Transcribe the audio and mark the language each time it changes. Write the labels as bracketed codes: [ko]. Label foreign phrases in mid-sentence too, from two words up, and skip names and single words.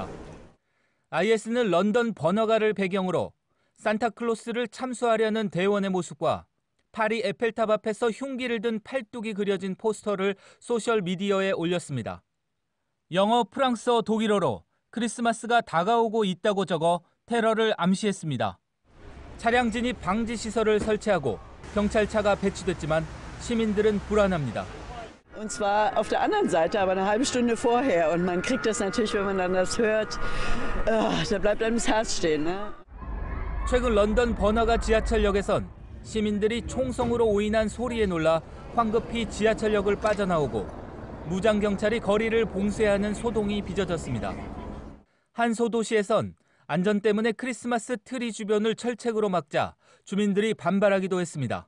[ko] IS는 런던 번화가를 배경으로 산타클로스를 참수하려는 대원의 모습과 파리 에펠탑 앞에서 흉기를 든 팔뚝이 그려진 포스터를 소셜미디어에 올렸습니다. 영어, 프랑스어, 독일어로 크리스마스가 다가오고 있다고 적어 테러를 암시했습니다. 차량 진입 방지 시설을 설치하고 경찰차가 배치됐지만 시민들은 불안합니다. [de] Und zwar auf der anderen Seite, aber eine halbe Stunde vorher. Und man kriegt das natürlich, wenn man dann das hört, da bleibt einem das Herz stehen. Ne? [ko] 최근 런던 번화가 지하철역에선 시민들이 총성으로 오인한 소리에 놀라 황급히 지하철역을 빠져나오고 무장경찰이 거리를 봉쇄하는 소동이 빚어졌습니다. 한 소도시에선 안전 때문에 크리스마스 트리 주변을 철책으로 막자 주민들이 반발하기도 했습니다.